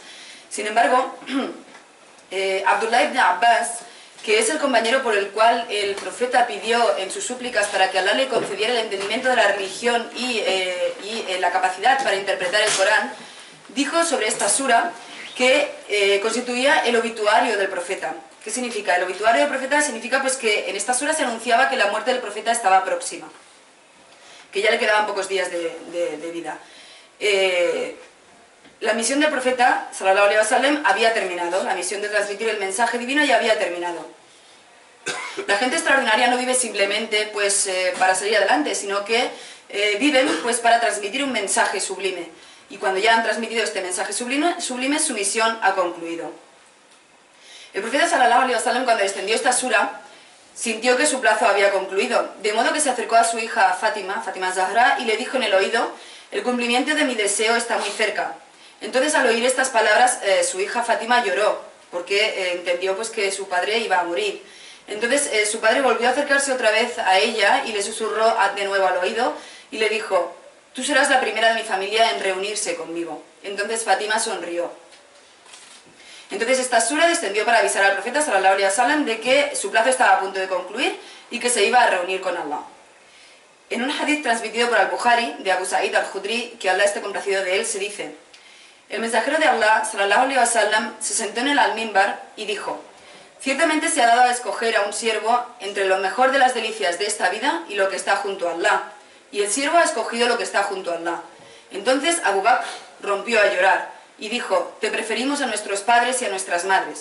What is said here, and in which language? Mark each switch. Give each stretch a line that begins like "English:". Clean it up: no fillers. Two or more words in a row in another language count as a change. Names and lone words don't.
Spanish: Sin embargo, Abdullah ibn Abbas, que es el compañero por el cual el profeta pidió en sus súplicas para que Allah le concediera el entendimiento de la religión y la capacidad para interpretar el Corán, dijo sobre esta sura que constituía el obituario del profeta. ¿Qué significa? El obituario del profeta significa pues que en esta sura se anunciaba que la muerte del profeta estaba próxima, que ya le quedaban pocos días de vida. La misión del profeta,
Arabic: صلى الله عليه وسلم,
Spanish: había terminado. La misión de transmitir el mensaje divino ya había terminado. La gente extraordinaria no vive simplemente pues, para salir adelante, sino que viven pues, para transmitir un mensaje sublime. Y cuando ya han transmitido este mensaje sublime, su misión ha concluido. El profeta,
Arabic: صلى الله عليه وسلم,
Spanish: cuando descendió esta sura, sintió que su plazo había concluido, de modo que se acercó a su hija Fátima Zahra, y le dijo en el oído: el cumplimiento de mi deseo está muy cerca. Entonces, al oír estas palabras, su hija Fátima lloró, porque entendió pues, que su padre iba a morir. Entonces, su padre volvió a acercarse otra vez a ella y le susurró de nuevo al oído y le dijo: tú serás la primera de mi familia en reunirse conmigo. Entonces Fátima sonrió. Entonces esta sura descendió para avisar al profeta
Arabic: صلى الله عليه وسلم
Spanish: de que su plazo estaba a punto de concluir y que se iba a reunir con Allah. En un hadith transmitido por al-Bukhari, de Abu Sa'id al-Khudri, que Allah esté complacido de él, se dice: el mensajero de Allah,
Arabic: صلى الله عليه وسلم,
Spanish: se sentó en el al-Mimbar y dijo: ciertamente se ha dado a escoger a un siervo entre lo mejor de las delicias de esta vida y lo que está junto a Allah, y el siervo ha escogido lo que está junto a Allah. Entonces Abu Bakr rompió a llorar y dijo: te preferimos a nuestros padres y a nuestras madres.